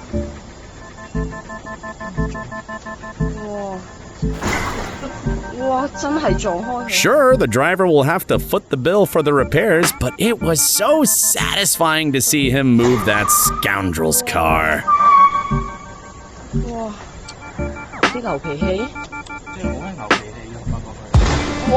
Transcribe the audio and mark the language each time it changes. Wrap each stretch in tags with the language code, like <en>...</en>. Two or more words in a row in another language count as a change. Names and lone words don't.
<en>What? Sure, the driver will have to foot the bill for the repairs, but it was so satisfying to see him move that scoundrel's car.</en> <yue>哇！啲牛脾氣，即係冇咩牛脾氣嘅，發覺佢。</yue>